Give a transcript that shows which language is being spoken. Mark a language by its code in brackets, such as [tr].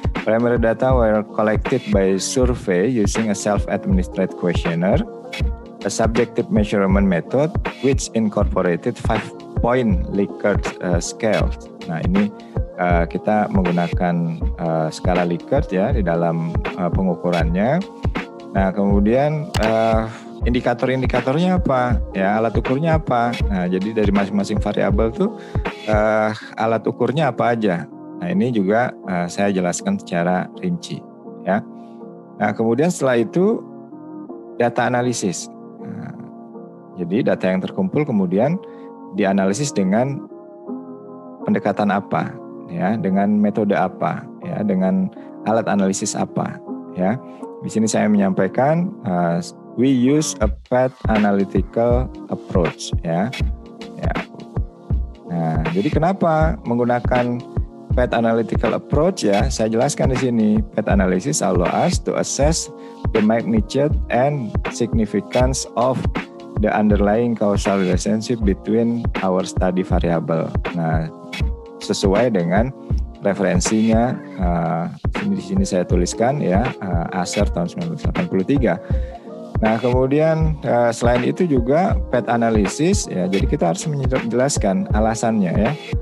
[en] Primary data were collected by survey using a self-administered questionnaire, a subjective measurement method which incorporated 5-point Likert scale. [id] Nah, ini kita menggunakan skala Likert, ya, di dalam pengukurannya. Nah, kemudian indikator-indikatornya apa? Ya, alat ukurnya apa? Nah, jadi dari masing-masing variabel tuh alat ukurnya apa aja? Nah, ini juga saya jelaskan secara rinci, ya. Nah, kemudian setelah itu data analisis. Nah, jadi data yang terkumpul kemudian dianalisis dengan pendekatan apa, ya, dengan metode apa, ya, dengan alat analisis apa, ya. Di sini saya menyampaikan [en] we use a path analytical approach, ya. Ya. [id] Nah, jadi kenapa menggunakan path analytical approach, ya? Saya jelaskan di sini. [en] Path analysis allow us to assess the magnitude and significance of the underlying causal relationship between our study variable. [id] Nah, sesuai dengan referensinya, di sini saya tuliskan, ya, Aser tahun 1983. Nah, kemudian selain itu juga path analysis, ya. Jadi kita harus menjelaskan alasannya, ya.